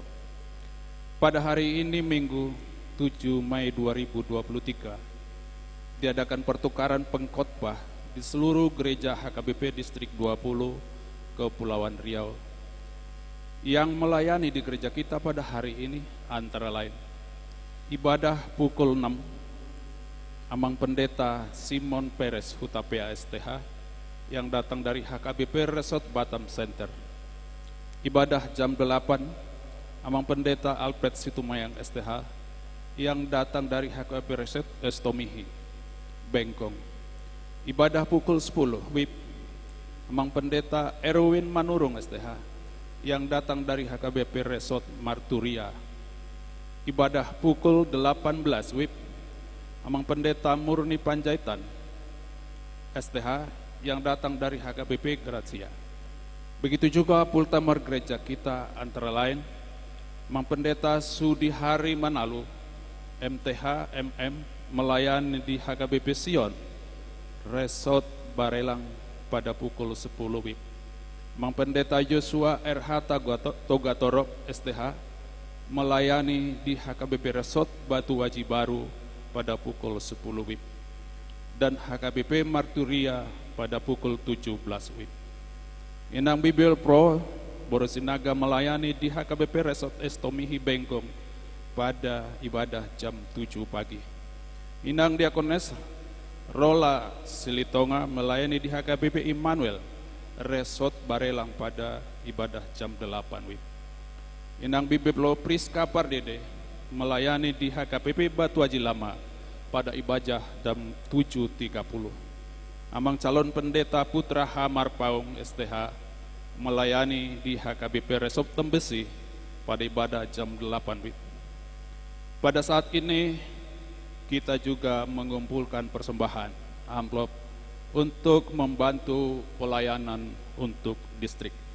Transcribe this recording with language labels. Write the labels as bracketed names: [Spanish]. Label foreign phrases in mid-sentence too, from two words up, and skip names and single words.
[Indonesian] Pada hari ini Minggu 7 Mei 2023 diadakan pertukaran pengkhotbah di seluruh gereja HKBP Distrik 20 Kepulauan Riau. Yang melayani di gereja kita pada hari ini antara lain ibadah pukul 6, Amang Pendeta Simon Perez Hutapea STH yang datang dari HKBP Resort Batam Center. Ibadah jam 8, Amang Pendeta Alfred Situmayang STH yang datang dari HKBP Resort Estomihi Bengkong. Ibadah pukul 10 WIB, Amang Pendeta Erwin Manurung STH yang datang dari HKBP Resort Marturia. Ibadah pukul 18 WIB, Amang Pendeta Murni Panjaitan STH yang datang dari HKBP Gracia. Begitu juga pultamar gereja kita antara lain Amang Pendeta Sudihari Manalu MTH MM melayani di HKBP Sion Resort Barelang pada pukul 10 WIB. Mang Pendeta Joshua RH Togatorok STH melayani di HKBP Resort Batu Waji Baru pada pukul 10 WIB. Dan HKBP Marturia pada pukul 17 WIB. Inang Bibil Pro Borosinaga melayani di HKBP Resort Estomihi Bengkong pada ibadah jam 7 pagi. Inang Diakones Rola Silitonga melayani di HKBP Immanuel Resort Barelang pada ibadah jam 8 WIB. Inang Bibiplo Priska Pardede melayani di HKBP Batu Haji Lama pada ibadah jam 7.30. Amang calon pendeta Putra Hamar Paung STH melayani di HKBP Resort Tembesi pada ibadah jam 8 WIB. Pada saat ini kita juga mengumpulkan persembahan amplop untuk membantu pelayanan untuk distrik.